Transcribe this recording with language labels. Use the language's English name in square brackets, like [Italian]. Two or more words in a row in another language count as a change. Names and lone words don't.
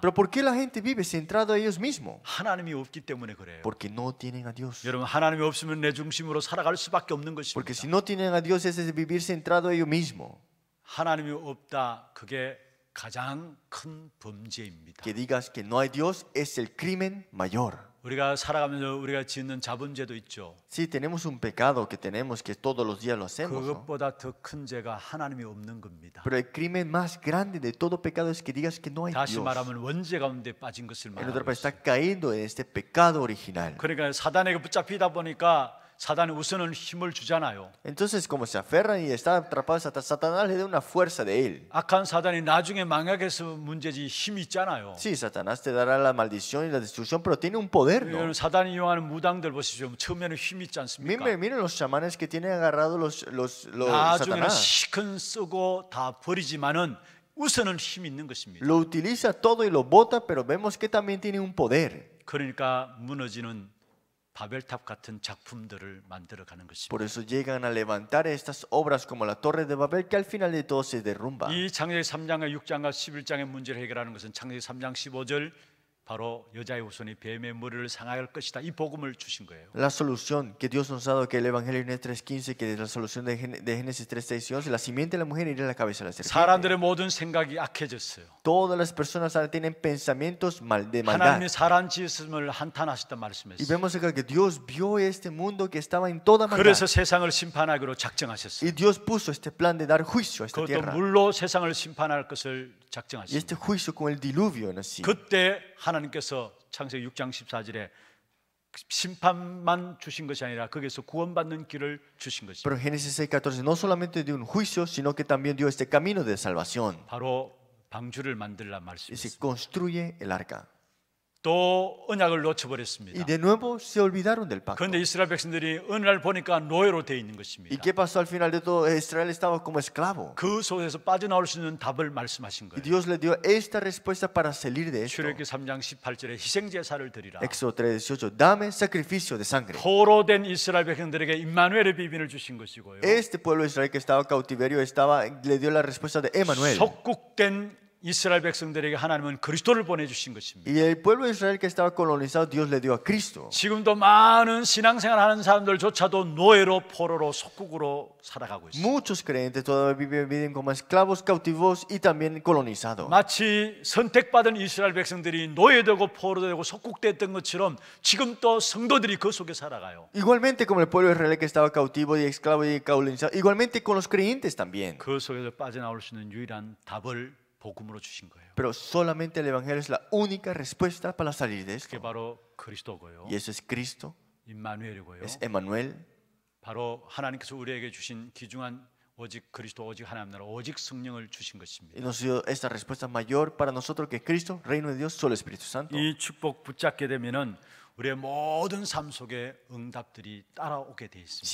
[Spanish] Pero ¿por qué la gente vive centrado a ellos mismos? [Korean] 하나님이 없기 때문에 그래요. [Spanish] Porque no tienen a Dios. [Korean] 여러분, 하나님이 없으면 내 중심으로 살아갈 수밖에 없는 [Spanish] Porque [Korean] 것입니다. [Spanish] si no tienen a Dios es vivir centrado a ellos mismos. [Korean] 하나님이 없다, 그게 가장 큰 범죄입니다. [Spanish] Que digas que no hay Dios es el crimen mayor. [Korean] 우리가 살아가면서 우리가 짓는 자본죄도 있죠. [Spanish] Sí, tenemos un pecado que tenemos que todos los días lo hacemos, ¿no? [Korean] 그것보다 더 큰 죄가 하나님이 없는 겁니다. [Spanish] Pero el crimen más grande de todo pecado es que digas que no hay [Korean] 다시 [Spanish] Dios. [Korean] 말하면 원죄 가운데 빠진 것을 [Spanish] En otra [Korean] 말하고 [Spanish] palabra, [Korean] 있어요. [Spanish] está cayendo en este pecado original. [Korean] 그러니까 사단에게 붙잡히다 보니까 사단이 우선은 힘을 주잖아요. [Spanish] Entonces, como se aferran y están atrapados, Satanás le da una fuerza de él. [Korean] 악한 사단이 나중에 망하게서 문제지 힘이 있잖아요. [Spanish] Sí, Satanás te dará la maldición y la destrucción, pero tiene un poder, ¿no? [Korean] 여러분, 사단이 이용하는 무당들 보십시오. 처음에는 힘이 있지 않습니까? [Spanish] Miren los chamanes que tienen agarrado los [Korean] 나중에는 [Spanish] Satanás. [Korean] 시큰 쓰고 다 버리지만은 우선은 힘이 있는 것입니다. [Spanish] Lo utiliza todo y lo bota, pero vemos que también tiene un poder. [Korean] 그러니까 무너지는 바벨탑 같은 작품들을 만들어가는 것입니다. [Spanish] Por eso llegan a levantar estas obras como la Torre de Babel, que al final de todo se derrumba. [Korean] 이 창세기 3장과 6장과 11장의 문제를 해결하는 것은 창세기 3장 15절 바로 여자의 후손이 뱀의 머리를 상할 것이다. 이 복음을 주신 거예요. [Spanish] La solución que Dios nos ha dado, que el Evangelio en 3.15, que es la solución de Génesis 3.11, la simiente de la mujer irá a la cabeza de la serpiente. [Korean] 사람들의 모든 생각이 악해졌어요. [Spanish] Todas las personas ahora tienen pensamientos de maldad. [Korean] 하나님이 사람 지으심을 한탄하셨다 [Spanish] Y [Korean] 말씀했어요. [Spanish] vemos acá que Dios vio este mundo que estaba en toda [Korean] 그래서 [Spanish] maldad. [Korean] 세상을 심판하기로 작정하셨어요. [Spanish] Y Dios puso este plan de dar juicio a esta [Korean] 그것도 [Spanish] tierra. [Korean] 물로 세상을 심판할 것을 [Spanish] Y [Korean] 작정하셨어요. [Spanish] este juicio con el diluvio en así. [Korean] 그때 하나님께서 창세기 6장 14절에 심판만 주신 것이 아니라 거기서 구원받는 길을 주신 것입니다. [Spanish] Pero en Génesis 6.14 no solamente dio un juicio, sino que también dio este camino de salvación. [Korean] 바로 방주를 만들라 [Spanish] Y [Korean] 말씀이었습니다. [Spanish] se construye el arca. [Korean] 또 언약을 [Spanish] Y [Korean] 놓쳐버렸습니다. [Spanish] de nuevo se olvidaron del pacto. [Korean] 그런데 이스라엘 백성들이 어느 날 보니까 노예로 되어 있는 [Spanish] ¿Y [Korean] 것입니다. [Spanish] qué pasó al final de todo? Israel estaba como esclavo. [Korean] 그 속에서 빠져나올 수 있는 답을 말씀하신 [Spanish] Y [Korean] 거예요. [Spanish] Dios le dio esta respuesta para salir de esto. [Korean] 출애굽기 3장 18절에 희생제사를 드리라. [Spanish] Éxodo 3:18. Dame sacrificio de sangre. [Korean] 포로된 이스라엘 백성들에게 임마누엘의 비밀을 주신 것이고요. [Spanish] Este pueblo de Israel que estaba cautiverio le dio la respuesta de Emmanuel. [Korean] 속국된 이스라엘 백성들에게 하나님은 그리스도를 보내주신 것입니다. [Spanish] Y el pueblo de Israel que estaba colonizado, Dios le dio a Cristo. [Korean] 지금도 많은 신앙생활하는 사람들조차도 노예로 포로로 속국으로 살아가고 있습니다. [Spanish] Muchos creyentes todavía viven como esclavos, cautivos y también colonizados. [Korean] 마치 선택받은 이스라엘 백성들이 노예되고 포로되고 속국됐던 것처럼 지금 또 성도들이 그 속에 살아가요. [Spanish] Igualmente como el pueblo de Israel que estaba cautivo y esclavo y colonizado, igualmente con los creyentes también. [Korean] 그 속에서 빠져나올 수 있는 유일한 답을 복음으로 주신 거예요. [Spanish] Pero solamente el Evangelio es la única respuesta para salir de [Korean] 그게 [Spanish] esto. [Korean] 바로 그리스도고요. [Spanish] Y eso es Cristo, [Korean] 임마누엘이고요. [Spanish] es Emmanuel. [Korean] 바로 하나님께서 우리에게 주신 귀중한 오직 그리스도, 오직 하나님 나라, 오직 성령을 주신 [Spanish] Y [Korean] 것입니다. [Spanish] nos dio esta respuesta mayor para nosotros que Cristo, Reino de Dios, solo Espíritu Santo. [Korean] 이 축복 붙잡게 되면은 우리의 모든 삶 속에 응답들이 따라오게 돼 있습니다.